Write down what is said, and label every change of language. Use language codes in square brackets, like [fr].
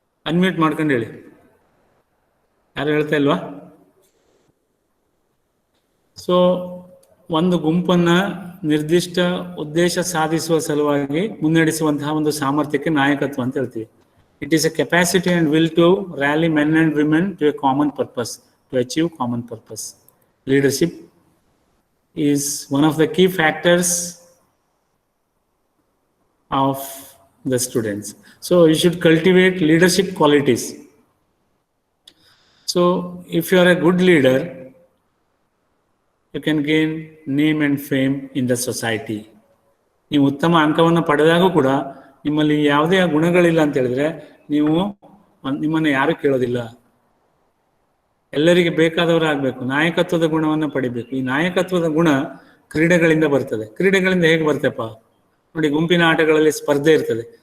[kn] Unmute ಮಾಡ್ಕೊಂಡು ಹೇಳಿ. ಯಾರು ಹೇಳ್ತಾ ಇಲ್ವಾ? ಸೊ ಒಂದು ಗುಂಪನ್ನು ನಿರ್ದಿಷ್ಟ ಉದ್ದೇಶ ಸಾಧಿಸುವ ಸಲುವಾಗಿ ಮುನ್ನಡೆಸುವಂತಹ ಒಂದು ಸಾಮರ್ಥ್ಯಕ್ಕೆ ನಾಯಕತ್ವ ಅಂತ ಹೇಳ್ತೀವಿ. [en] It is a capacity and will to rally men and women to a common purpose, to achieve common purpose. Leadership is one of the key factors of the students. So you should cultivate leadership qualities. So if you are a good leader, you can gain name and fame in the society. [kn] ನೀವು ಉತ್ತಮ ಅಂಕವನ್ನು ಪಡೆದಾಗ ಕೂಡ ನಿಮ್ಮಲ್ಲಿ ಯಾವುದೇ ಗುಣಗಳಿಲ್ಲ ಅಂತ ಹೇಳಿದ್ರೆ ನಿಮ್ಮನ್ನು ಯಾರು ಕೇಳೋದಿಲ್ಲ. ಎಲ್ಲರಿಗೆ ಬೇಕಾದವರಾಗಬೇಕು, ನಾಯಕತ್ವದ ಗುಣವನ್ನು ಪಡಿಬೇಕು. ಈ ನಾಯಕತ್ವದ ಗುಣ ಕ್ರೀಡೆಗಳಿಂದ ಬರ್ತದೆ. ಕ್ರೀಡೆಗಳಿಂದ ಹೇಗೆ ಬರ್ತೇಪ್ಪ ನೋಡಿ, ಗುಂಪಿನ ಆಟಗಳಲ್ಲಿ ಸ್ಪರ್ಧೆ ಇರ್ತದೆ.